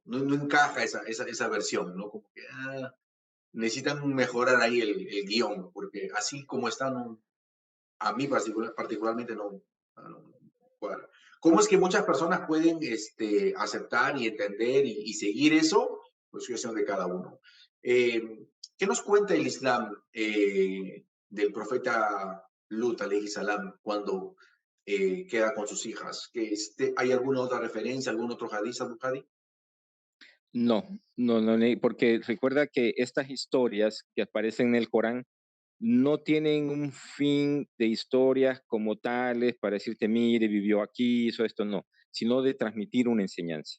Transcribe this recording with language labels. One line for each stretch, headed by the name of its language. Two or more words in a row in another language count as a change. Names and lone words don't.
Spanish: No encaja esa versión, ¿no? Como que necesitan mejorar ahí el guión, porque así como está, no, a mí particularmente no cuadra. ¿Cómo es que muchas personas pueden aceptar y entender y seguir eso? Pues es cuestión de cada uno. ¿Qué nos cuenta el Islam del profeta Lut,
Arabic: alayhi salam,
Spanish: cuando queda con sus hijas? ¿Hay alguna otra referencia, algún otro hadith, algún hadith? No, porque recuerda que estas historias que aparecen en el Corán no tienen un fin de historias como tales para decirte, mire, vivió aquí, hizo esto, no, sino de transmitir una enseñanza.